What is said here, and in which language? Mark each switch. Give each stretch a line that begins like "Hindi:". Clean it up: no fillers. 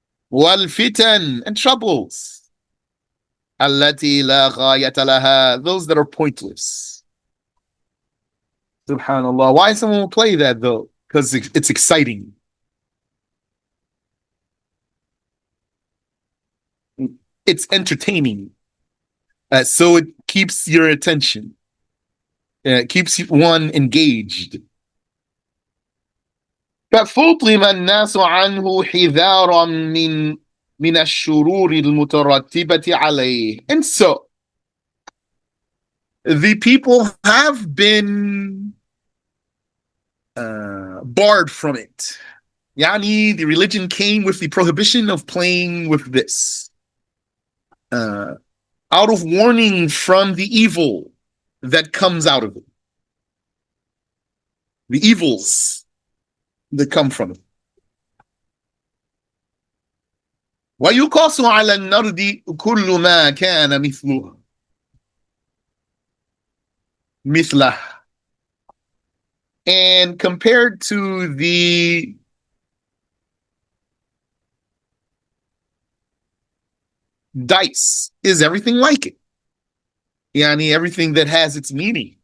Arabic: والفتن,
English: and troubles.
Arabic: التي لا غاية لها,
English: those that are pointless. Subhanallah. Why someone will play that though? Because it's exciting. It's entertaining. So it keeps your attention. It keeps one engaged.
Arabic: ففطم الناس عنه حذارا من الشرور المترتبة عليه.
English: And so the people have been barred from it. Yani, the religion came with the prohibition of playing with this. Out of warning from the evil that comes out of it. The evils that come from it.
Arabic: ويقاس على النرد كل ما كان مثله.
English: And compared to the dice is everything like it. Yani, everything that has its meaning.